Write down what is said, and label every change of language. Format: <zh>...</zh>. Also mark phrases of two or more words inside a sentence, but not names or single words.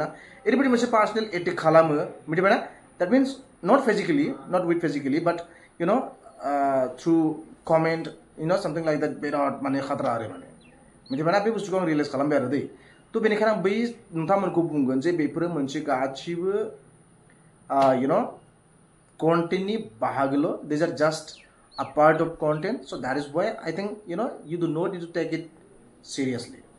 <brx>ओरैबायदि मोनसे पार्सनेल एटेक खालामो मिथिबायना।</brx> <en>that means not with physically but through comment something like that</en> <brx>बिराद खातरा आरो मिथिबायना। बे बुस्थुखौ आं रियेलाइज खालामबाय आरो दै। थ' बेनिखायनो आं बै नोंथांमोनखौ बुंगोन जे बेफोरो मोनसे गासिबो कन्टेन्टनि बाहागोल',</brx> <en>this are just a part of content, so that is why I think you do not need to take it seriously.</en>